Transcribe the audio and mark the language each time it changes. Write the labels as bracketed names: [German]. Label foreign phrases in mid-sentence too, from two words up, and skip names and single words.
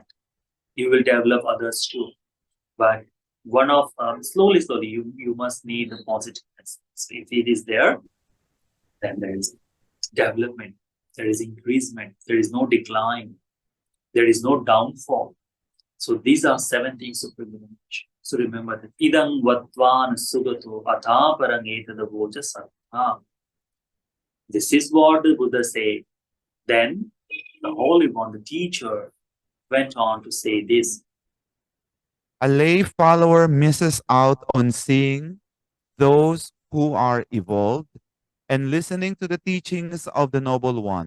[English] You will develop others too. But one of slowly, you must need the positiveness. So if it is there, then there is development, there is increasement, there is no decline, there is no downfall. So these are 7 things of privilege. So remember that [Pali] idang vatvan sugato athaparang etadavoja sarva. [English] This is what the Buddha said. Then the Holy One, the teacher, went on to say this. A lay follower misses out on seeing those who are evolved and listening to the teachings of the Noble One.